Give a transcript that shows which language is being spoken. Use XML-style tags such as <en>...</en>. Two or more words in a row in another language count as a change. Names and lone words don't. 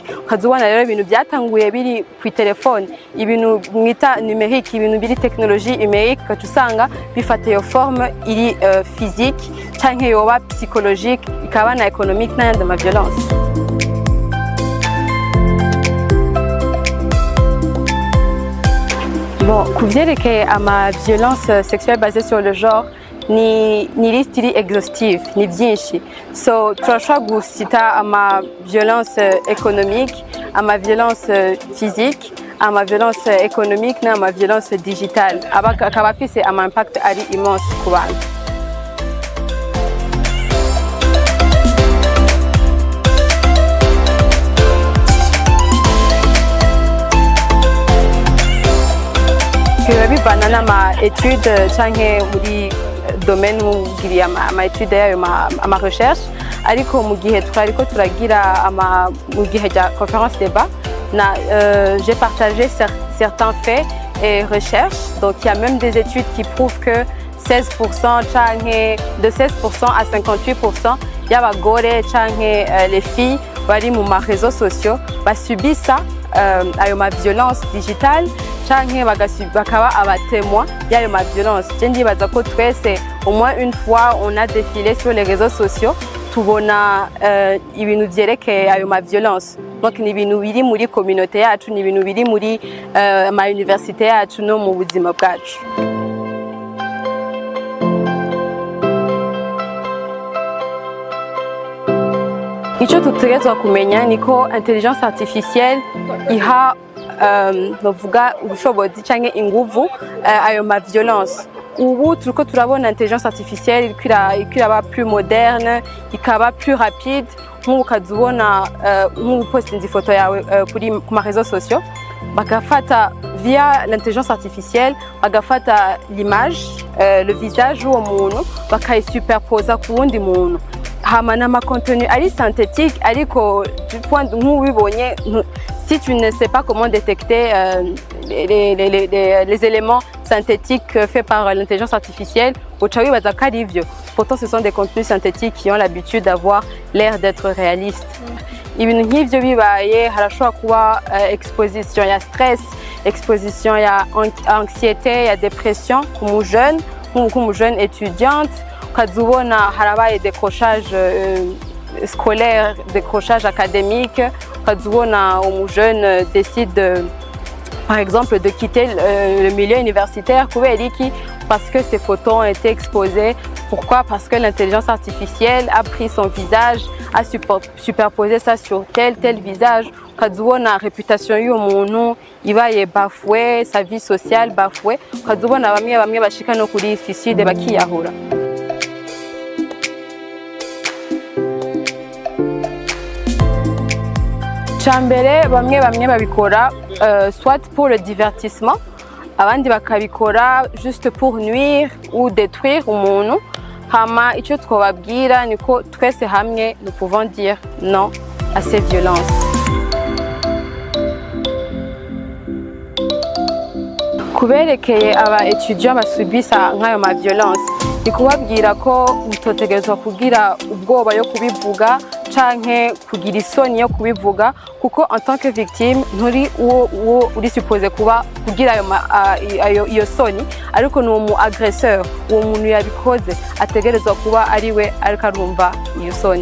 <rn>Ukazubona rero ibintu byatanguye biri ku telefone, ibintu mwita numérique, ibintu biri</rn> <fr>technologie numérique,</fr> <rn>ko tusanga bifata yo forme iri physique canke yoba psychologique, ikaba na économique n'ayandi ma violence. Bon, kuvyerekeye ama</rn> <fr>violence sexuelle basée sur le genre</fr> <rn>ni liste iri exhaustive, ni byinshi. So turashobora gusita ama</rn> <fr>violence économique,</fr> <rn>ama</rn> <fr>violence physique,</fr> <rn>ama</rn> <fr>violence économique</fr> <rn>n'ama</rn> <fr>violence digitale.</fr> <rn>Akaba afise ama impact ari immense ku bantu. Bivana n'ama études canke muri domaine mugiriye ama études yayo ama recherche, ariko mu gihe twariko turagira mu gihe ja</rn> <fr>conférence débat j'ai partagé certains faits et recherches. Donc il y a même des études qui prouvent que 16% canke de 16% à 58%</fr> <rn>y'abagore canke</rn> <fr>les filles</fr> <rn>bari mu ma</rn> <fr>réseaux sociaux</fr> <rn>basubisa ayo ma</rn> <fr>violence digitale</fr> <rn>canke bakaba abatémoins y'ayo ma</rn> <fr>violence.</fr> <rn>Je ndibaza ko twese</rn> <fr>au moins une fois on a défilé sur les réseaux sociaux</fr> <rn>tubona ibintu vyerekeye ayo ma</rn> <fr>violence.</fr> <rn>Donc ni ibintu biri muri communauté yacu, ni ibintu biri muri ma université yacu no mu buzima bwacu. Ico tutegerezwa kumenya niko</rn> <fr>intelligence artificielle</fr> <rn>iha novuga ubushobozi canke inguvu ayo ma violence. Ubu turiko turabona</rn> <fr>intelligence artificielle</fr> <rn>ikiraba</rn> <fr>plus moderne,</fr> <rn>ikaba</rn> <fr>plus rapide.</fr> <rn>Nk'ubu ukazubona nk'ubu postinze ifoto yawe ku ma réseaux sociaux, bagafata</rn> <fr>via l'intelligence artificielle,</fr> <rn>bagafata</rn> <fr>l'image, le visage</fr> <rn>w'uwo muntu bakayisuperposa ku wundi muntu. Hama n'ama</rn> <fr>contenu ari synthétique, ariko du point nk'ubibonye, si tu ne sais pas comment détecter les éléments synthétiques faits par l'intelligence artificielle,</fr> <rn>uca wibaza ko ari ivyo.</rn> <fr>Pourtant ce sont des contenus synthétiques qui ont l'habitude d'avoir l'air d'être réalistes.</fr> <rn>Ibintu nk'ivyo bibaye harashobora kuba exposition ya stress, exposition ya anxiété, ya dépression ku mu</rn> <fr>jeune étudiante.</fr> <rn>Ukazubona harabaye</rn> <fr>décrochage scolaire, décrochage académique.</fr> <rn>Ukazubona umu</rn> <fr>jeune décide par exemple de quitter le milieu universitaire</fr> <rn>kubera iki?</rn> <fr>Parce que ses photos ont été exposées. Pourquoi? Parce que l'intelligence artificielle a pris son visage, a superposé ça sur tel visage.</fr> <rn>Ukazubona réputation y'uwo muntu ibaye bafouée,</rn> <fr>sa vie sociale bafouée.</fr> <rn>Ukazubona bamwe bashika no kuri suicide bakiyahura. Chambere bamwe babikora</rn> <fr>soit pour le divertissement,</fr> <rn>abandi bakabikora</rn> <fr>juste pour nuire ou détruire</fr> <rn>umuntu. hama icyo twababwira niko twese hamwe</rn> <fr>nous pouvons dire non à ces violences.</fr> <rn>Kuberekeye aba étudiants basubisa nk'ayo ma violence ni kubabwira ko mutotegerezwa kugira ubwoba yo kubivuga canke kugira isoni yo kubivuga kuko</rn> <fr>en tant que victime</fr> <rn>nturi uwo uri supposé kuba kugira iyo soni ariko ni umu agresseur uwo muntu yabikoze ategerezwa kuba ariwe ariko arumva iyo soni.</rn>